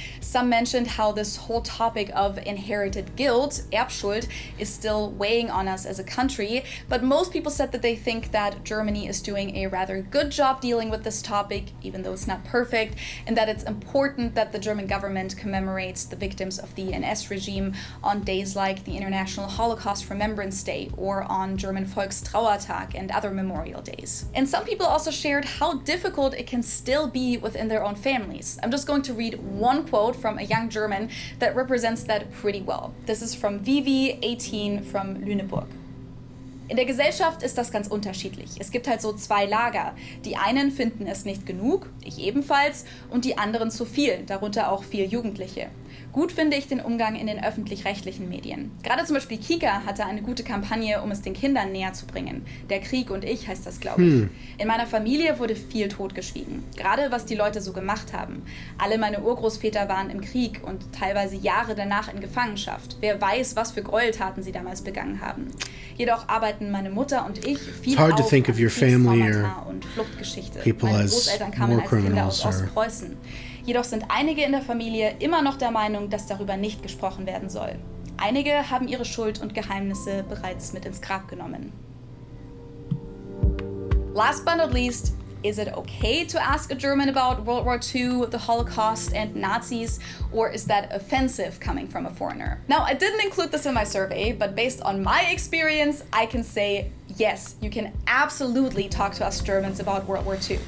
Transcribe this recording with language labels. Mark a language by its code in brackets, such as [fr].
[en] Some mentioned how this whole topic of inherited guilt, Erbschuld, is still weighing on us as a country, but most people said that they think that Germany is doing a rather good job dealing with this topic, even though it's not perfect, and that it's important that the German government commemorates the victims of the NS regime on days like the International Holocaust Remembrance Day or on German Volkstrauertag and other memorial days. And some people also shared how difficult it can still be within their own families. I'm just going to read one quote from a young German that represents that pretty well. This is from Vivi, 18, from Lüneburg. [de] In der Gesellschaft ist das ganz unterschiedlich. Es gibt halt so zwei Lager. Die einen finden es nicht genug, ich ebenfalls, und die anderen zu viel, darunter auch viele Jugendliche. Gut finde ich den Umgang in den öffentlich-rechtlichen Medien. Gerade zum Beispiel Kika hatte eine gute Kampagne, um es den Kindern näher zu bringen. Der Krieg und ich heißt das, glaube ich. In meiner Familie wurde viel totgeschwiegen. Gerade was die Leute so gemacht haben. Alle meine Urgroßväter waren im Krieg und teilweise Jahre danach in Gefangenschaft. Wer weiß, was für Gräueltaten sie damals begangen haben. Jedoch arbeiten meine Mutter und ich viel auf Kriegstraumata und Fluchtgeschichte. Meine Großeltern kamen als Kinder aus Ostpreußen. Jedoch sind einige in der Familie immer noch der Meinung, dass darüber nicht gesprochen werden soll. Einige haben ihre Schuld und Geheimnisse bereits mit ins Grab genommen. [en] Last but not least, is it okay to ask a German about World War II, the Holocaust, and Nazis, or is that offensive coming from a foreigner? Now, I didn't include this in my survey, but based on my experience, I can say yes, you can absolutely talk to us Germans about World War II.